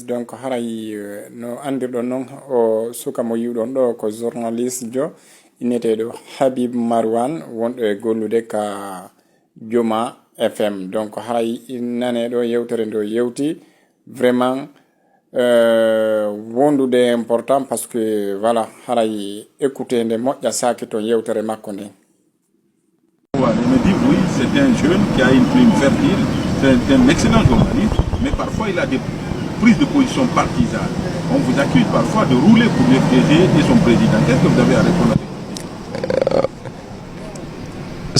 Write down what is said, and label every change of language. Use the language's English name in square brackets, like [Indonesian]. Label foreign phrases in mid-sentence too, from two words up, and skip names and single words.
[Fula] Donc haray no andirɗon noon o suka mo yiwɗon ɗo ko journaliste jo inneteɗo Habib Marwan wonɗo e gollude ka Joma FM. Donc haray nane ɗo yewtere ndo yewti vraiment wondude important [French] parce que voilà [Fula] haray écouter nde moƴƴa saki ton yewtere makko nde. [French] Il me dit oui, c'est un jeune qui a une plume fertile, c'est un excellent journaliste, mais parfois il a des prises de position partisanes. On vous accuse parfois de rouler pour l'FDG et son président. Qu'est-ce que vous avez à répondre à